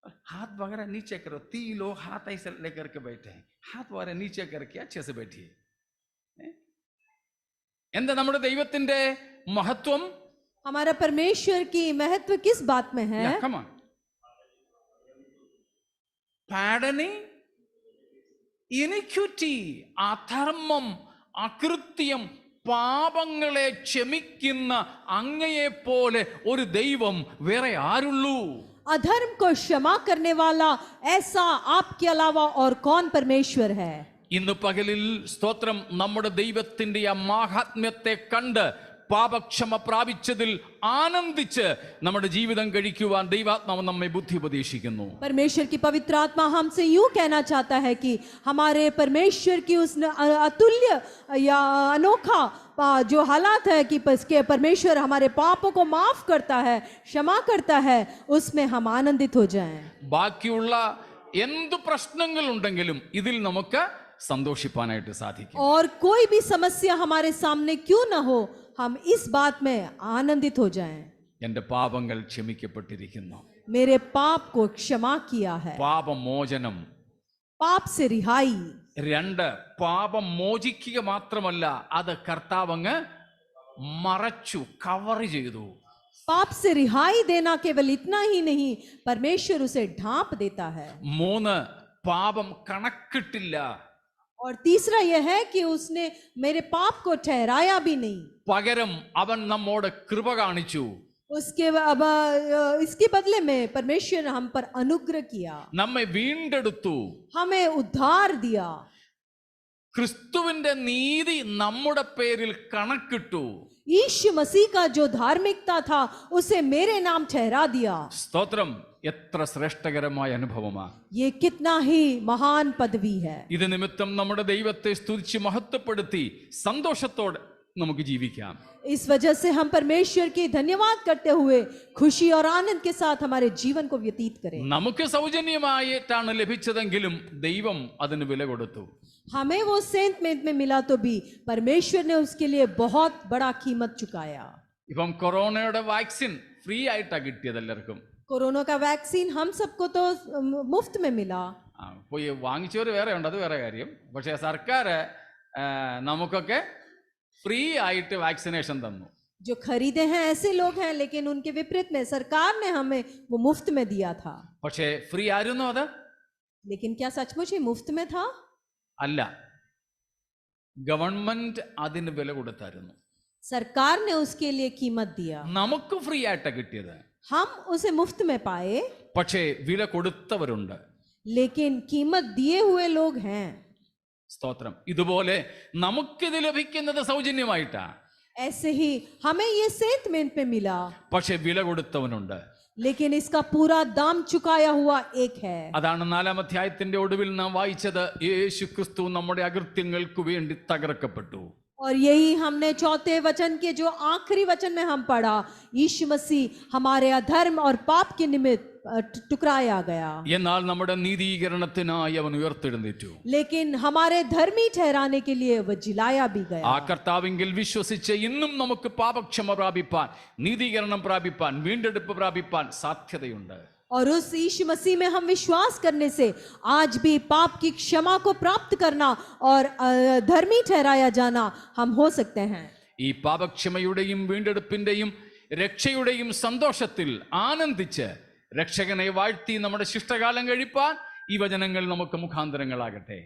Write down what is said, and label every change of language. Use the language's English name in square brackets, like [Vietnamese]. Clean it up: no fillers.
[Hindi] हाथ वगैरह नीचे करो. 3 लोग हाथ ऐसे लेकर के बैठे हैं, हाथ वगैरह नीचे करके अच्छे से बैठिए. [Malayalam] എന്താ നമ്മുടെ ദൈവത്തിന്റെ മഹത്വം? [Hindi] हमारा परमेश्वर की महत्व किस बात में है? [English] Yeah, come on. Pardoning iniquity, [Malayalam] അധർമ്മം, അകൃത്യം, പാപങ്ങളെ ക്ഷമിക്കുന്ന അങ്ങയെ പോലെ ഒരു ദൈവം വേറെ ആരുള്ളൂ? [Hindi] अधर्म को क्षमा करने वाला ऐसा आपके अलावा और कौन परमेश्वर है? [Malayalam] ഇന്ന് പകലിൽ സ്തോത്രം, നമ്മുടെ ദൈവത്തിന്റെ ആ മാഹാത്മ്യത്തെ കണ്ട് പാപക്ഷമ പ്രാപിച്ചതിൽ ആനന്ദിച്ച് നമ്മുടെ ജീവിതം കഴിക്കുവാൻ ദൈവാത്മാവ് നമ്മെ ബുദ്ധി ഉപദേശിക്കുന്നു. [Hindi] परमेश्वर की पवित्र आत्मा हमसे यूं कहना चाहता है कि हमारे परमेश्वर की उस अतुल्य या अनोखा जो हालात है कि परमेश्वर हमारे पापों को माफ करता है, क्षमा करता है, उसमें हम आनंदित हो जाएं. [Malayalam] ബാക്കിയുള്ള എന്ത് പ്രശ്നങ്ങൾ ഉണ്ടെങ്കിലും ഇതിൽ നമുക്ക് സന്തോഷിപ്പാനായിട്ട് സാധിക്കും. [Hindi] और कोई भी समस्या हमारे सामने क्यों ना हो, हम इस बात में आनंदित हो जाएं. [Malayalam] എൻ്റെ പാപങ്ങൾ ക്ഷമിക്കപ്പെട്ടിരിക്കുന്നു. [Hindi] मेरे पाप को क्षमा किया है. [Malayalam] പാപമോചനം. [Hindi] पाप से रिहाई. [Malayalam] 2, പാപം മോചിക്കുക മാത്രമല്ല, അത് കർത്താവ് അങ്ങ് മറച്ചു, കവർ ചെയ്തു. [Hindi] पाप से रिहाई देना केवल इतना ही नहीं, परमेश्वर उसे ढांप देता है. [Malayalam] 3, പാപം കണക്കിട്ടില്ല. [Hindi] और तीसरा यह है कि उसने मेरे पाप को ठहराया भी नहीं. [Malayalam] പകരം അവൻ നമ്മോട് കൃപ കാണിച്ചു. [Hindi] उसके अब इसके बदले में परमेश्वर ने हम पर अनुग्रह किया, [Malayalam] നമ്മെ വീണ്ടെടുത്തു. [Hindi] हमें उद्धार दिया. [Malayalam] ക്രിസ്തുവിന്റെ നീതി നമ്മുടെ പേരിൽ കണക്കിട്ടു. [Hindi] यीशु मसीह का जो धार्मिकता था उसे मेरे नाम ठहरा दिया. [Malayalam] സ്തോത്രം, എത്ര ശ്രേഷ്ഠകരമായ അനുഭവമാ! [Hindi] ये कितना ही महान पदवी है. [Malayalam] ഇത് നിമിത്തം നമ്മുടെ ദൈവത്തെ സ്തുതിച്ച് മഹത്വപ്പെടുത്തി സന്തോഷത്തോടെ നമുക്ക് ജീവിക്കാം. [Hindi] इस वजह से हम परमेश्वर की धन्यवाद करते हुए खुशी और आनंद के साथ हमारे जीवन को व्यतीत करें. [Malayalam] നമുക്ക് സൗജന്യമായിട്ടാണ് ലഭിച്ചതെങ്കിലും ദൈവം അതിന് വില കൊടുത്തു. [Hindi] हमें वो सेंट में मिला तो भी परमेश्वर ने उसके लिए बहुत बड़ा कीमत चुकाया. [Malayalam] ഇപ്പം കൊറോണയുടെ വാക്സിൻ ഫ്രീ ആയിട്ടാ കിട്ടിയത് എല്ലാവർക്കും. [Hindi] कोरोना का वैक्सीन हम सबको तो मुफ्त में मिला. [Malayalam] പോയി വാങ്ങിച്ചവർ വേറെ ഉണ്ട്, അത് വേറെ കാര്യം. പക്ഷേ സർക്കാർ നമുക്കൊക്കെ ഫ്രീ ആയിട്ട് വാക്സിനേഷൻ തന്നു. [Hindi] जो खरीदे हैं ऐसे लोग हैं, लेकिन उनके विपरीत में सरकार ने हमें वो मुफ्त में दिया था. [Malayalam] പക്ഷേ ഫ്രീ ആയിരുന്നു അത്? [Hindi] लेकिन क्या सचमुच ही मुफ्त में था? [Malayalam] അല്ല, ഗവൺമെന്റ് അതിന് വില കൊടുത്തായിരുന്നു. [Hindi] सरकार ने उसके लिए कीमत दिया. [Malayalam] നമുക്ക് ഫ്രീ ആയിട്ടാ കിട്ടിയത്. [Hindi] हम उसे मुफ्त में पाए, [Malayalam] പക്ഷേ വില കൊടുത്തവരുണ്ട്. [Hindi] लेकिन कीमत दिए हुए लोग हैं. [Malayalam] സ്തോത്രം. ഇതുപോലെ നമുക്കിത് ലഭിക്കുന്നത് സൗജന്യമായിട്ടാ. [Hindi] ऐसे ही हमें ये सेंट पे मिला, [Malayalam] പക്ഷെ വില കൊടുത്തവനുണ്ട്. [Hindi] लेकिन इसका पूरा दाम चुकाया हुआ एक है. [Malayalam] അതാണ് 4-ാം അധ്യായത്തിന്റെ ഒടുവിൽ നാം വായിച്ചത്. യേശു ക്രിസ്തു നമ്മുടെ അകൃത്യങ്ങൾക്ക് വേണ്ടി തകർക്കപ്പെട്ടു. [Hindi] और यही हमने 4थे वचन के जो आखिरी वचन में हम पढ़ा, यीशु मसीह हमारे अधर्म और पाप के निमित्त टुकराया गया, [Malayalam] എന്നാൽ നമ്മുടെ നീതീകരണത്തിനായി അവൻ ഉയർത്തെഴുന്നേറ്റു. [Hindi] लेकिन हमारे धर्मी ठहराने के लिए वह जिलाया भी गया. [Malayalam] ആ കർത്താവിങ്കിൽ വിശ്വസിച്ച് ഇന്നും നമുക്ക് പാപക്ഷമ പ്രാപിപ്പാൻ, നീതീകരണം പ്രാപിപ്പാൻ, വീണ്ടെടുപ്പ് പ്രാപിപ്പാൻ സാധ്യതയുണ്ട്. [Hindi] और उस यीशु मसीह में हम विश्वास करने से आज भी पाप की क्षमा को प्राप्त करना और धर्मी ठहराया जाना हम हो सकते हैं. [Malayalam] ഈ പാപക്ഷമയുടെയും വീണ്ടെടുപ്പിന്റെയും രക്ഷയുടെയും സന്തോഷത്തിൽ ആനന്ദിച്ച് രക്ഷകനെ വാഴ്ത്തി നമ്മുടെ ശിഷ്ടകാലം കഴിപ്പാൻ ഈ വചനങ്ങൾ നമുക്ക് മുഖാന്തരങ്ങളാകട്ടെ.